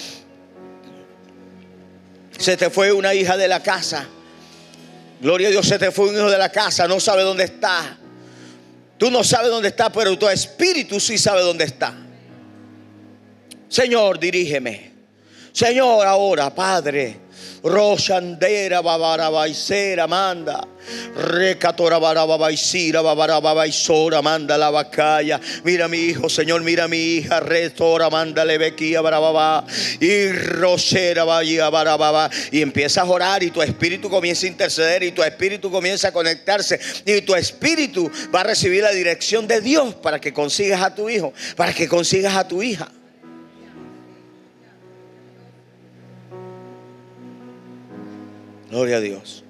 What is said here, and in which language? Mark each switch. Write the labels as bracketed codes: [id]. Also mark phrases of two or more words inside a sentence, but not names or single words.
[es] Se te fue una hija de la casa. Gloria a Dios, se te fue un hijo de la casa. No sabe dónde está. Tú no sabes dónde está, pero tu espíritu sí sabe dónde está. Señor, dirígeme. Señor, ahora, Padre. Roshandera babarabaisera manda. Recatora barabaisira babarabaisora manda la vacaya. Mira mi hijo, Señor, mira mi hija. Retora manda lebequía barababa. Y rosera vaya barababa. Y empiezas a orar y tu espíritu comienza a interceder. Y tu espíritu comienza a conectarse. Y tu espíritu va a recibir la dirección de Dios para que consigas a tu hijo, para que consigas a tu hija. Gloria a Dios.